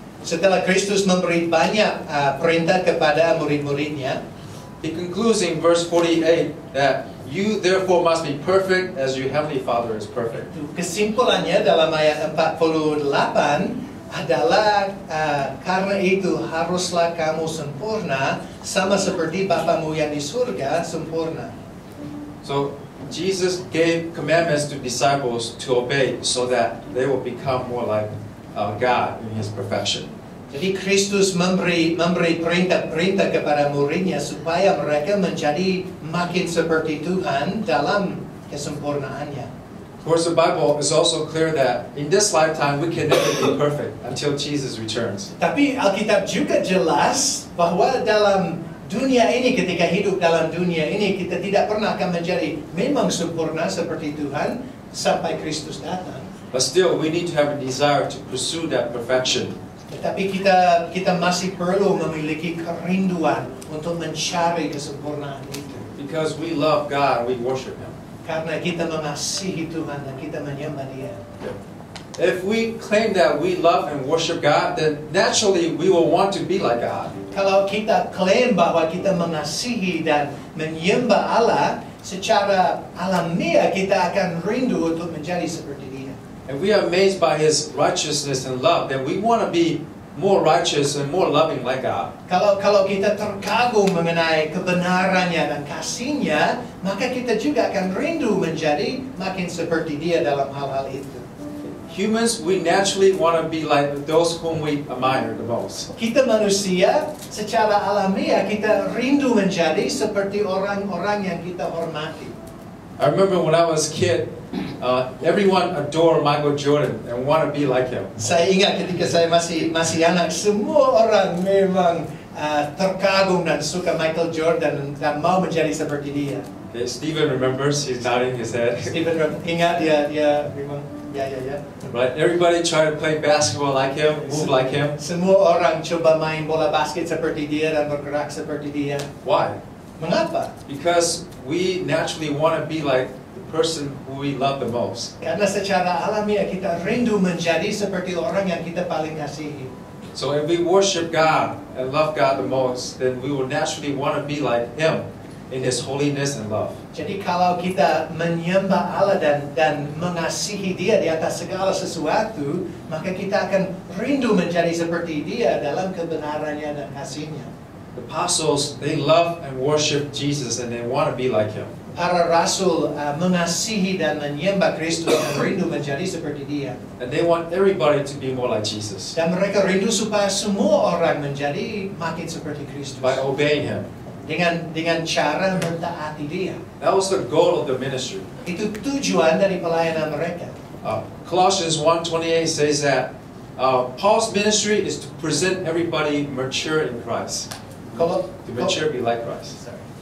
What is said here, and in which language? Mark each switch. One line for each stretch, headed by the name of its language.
Indonesian: Setelah Kristus memberi banyak perintah kepada murid-muridnya,
English: He concludes in verse 48 that you therefore must be perfect as your heavenly Father is perfect.
Indonesian: kesimpulannya dalam ayat 48 adalah karena itu haruslah kamu sempurna sama seperti Bapamu yang di surga sempurna.
English: So Jesus gave commandments to disciples to obey so that they will become more like God in His perfection.
Indonesian: Jadi Kristus memberi perintah kepada muridnya supaya mereka menjadi makin seperti Tuhan dalam kesempurnaannya.
English: Of course, the Bible is also clear that in this lifetime we can never be perfect until Jesus returns.
Indonesian: Tapi Alkitab juga jelas bahwa dalam dunia ini, ketika hidup dalam dunia ini, kita tidak pernah akan menjadi memang sempurna seperti Tuhan sampai Kristus datang.
English: But still, we need to have a desire to pursue that perfection.
Indonesian: Tetapi kita masih perlu memiliki kerinduan untuk mencari kesempurnaan itu.
English: Because we love God, we worship Him.
Indonesian: Karena kita mengasihi Tuhan dan kita menyembah Dia.
English: If we claim that we love and worship God, then naturally we will want to be like God.
Indonesian: Kalau kita klaim bahwa kita mengasihi dan menyembah Allah, secara alamiah kita akan rindu untuk menjadi seperti Dia.
English: If we are amazed by His righteousness and love, then we want to be more righteous and more loving like God.
Indonesian: Kalau kita terkagum mengenai kebenarannya dan kasihnya, maka kita juga akan rindu menjadi makin seperti Dia dalam hal-hal itu.
English: humans, we naturally want to be like those whom we admire the most.
Indonesian: Kita manusia, secara alamiah kita rindu menjadi seperti orang-orang yang kita hormati.
English: I remember when I was a kid, everyone adored Michael Jordan and want to be like him.
Indonesian: Saya ingat ketika saya masih anak, semua orang memang terkagum dan suka Michael Jordan dan mau menjadi seperti dia.
English: Okay, Stephen remembers, he's nodding his head.
Indonesian: Stephen ingat dia memang ya.
English: Right, everybody try to play basketball like him, move like him.
Indonesian: Semua orang coba main bola basket seperti dia dan bergerak seperti dia.
English: Why?
Indonesian: Mengapa?
English: Because we naturally want to be like the person who we love the most.
Indonesian: Karena secara alamiah kita rindu menjadi seperti orang yang kita paling kasihi.
English: So if we worship God and love God the most, then we will naturally want to be like Him in His holiness and love.
Indonesian: Jadi kalau kita menyembah Allah dan mengasihi Dia di atas segala sesuatu, maka kita akan rindu menjadi seperti Dia dalam kebenarannya dan kasihnya.
English: The apostles, they love and worship Jesus and they want to be like Him.
Indonesian: Para rasul mengasihi dan menyembah Kristus dan rindu menjadi seperti Dia.
English: And they want everybody to be more like Jesus
Indonesian: Dan mereka rindu supaya semua orang menjadi makin seperti Kristus.
English: by obeying Him.
Indonesian: Dengan cara mentaati Dia.
English: That was the goal of the ministry.
Indonesian: Itu tujuan dari pelayanan mereka.
English: Colossians 1:28 says that Paul's ministry is to present everybody mature in Christ. To mature, be like Christ.